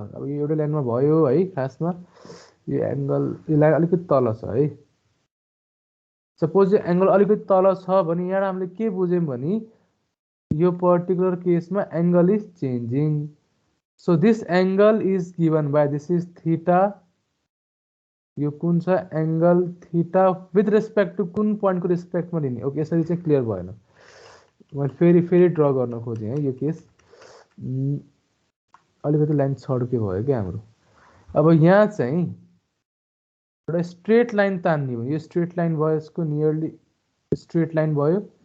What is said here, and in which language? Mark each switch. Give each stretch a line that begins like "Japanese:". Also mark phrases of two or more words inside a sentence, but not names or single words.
Nepali: अब यो एउटै लाइनमा भयो है, खासमा यो एंगल यसलाई अलिकति तल छ है। सपोज यो एंगल अलिकति तल छ भने यहाँ हामीले के बुझ्यौं भने यो
English: particular case angle is changing. so this angle is given by, this is theta,
Nepali: यो कुन छ
English: angle theta with respect to
Nepali: कुन पॉइंट को रेस्पेक्ट में लिने। ओके, यसरी चाहिँ क्लियर भएन, मैले फेरि ड्र गर्न खोजेँ है। यो केस अलिकति लाइन छड्के भयो क्या हाम्रो। अब यहाँ चाहिँ एउटा
English: straight line
Nepali: तान्ने हो, यो
English: straight line
Nepali: भयो, यसको
English: nearly straight line
Nepali: भयो।